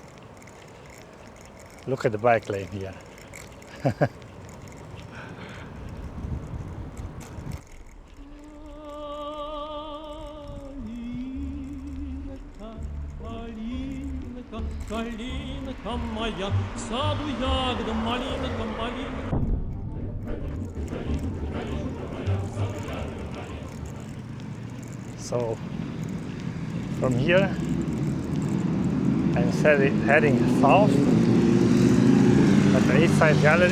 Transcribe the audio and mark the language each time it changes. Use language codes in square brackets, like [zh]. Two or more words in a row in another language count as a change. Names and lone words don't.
[en] Look at the bike lane here. [ru] Kalinka моя, в саду ягода, малинка, малинка. [en] So from here I'm heading south at the East Side Gallery.